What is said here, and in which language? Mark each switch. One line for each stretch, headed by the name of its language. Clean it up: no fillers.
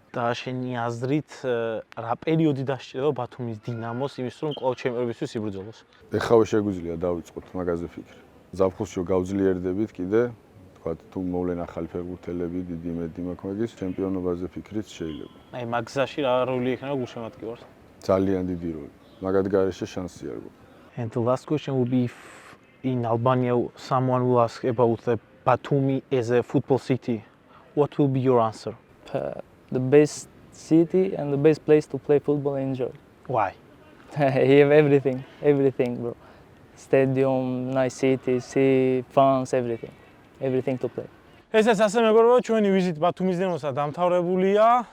Georgian: და შენი აზრით რა პერიოდი დასჭირდება ბათუმის დინამოს იმის რომ კვლავ ჩემპიონებისთვის იბრძოლოს? ეხავე შეგვიძლია დავიწყოთ მაგაზე ფიქრი. ზაფხულში გავძლიერდებით კიდე, თქვათ თუ მოვლენ ახალი ფეხბურთელები, დიდი იმედი მაქვს მაგის ჩემპიონობაზე ფიქრიც შეიძლება. აი მაგზაში რა როლი ექნება გულშემატკივარს? ძალიან დიდი როლი. მაგათ გარეშე შანსი არ გვაქვს.
English: And the last question will be if in Albania someone will ask about the Batumi as a football city, what will be your answer? The best city and the best place to play football and enjoy. Why? You have everything, bro. Stadium, nice city, sea, fans, everything to play.
Georgian: ესეც ასე მეგობრებო, ჩვენი ვიზიტ ბათუმის დინამოსა დამთავრებულია.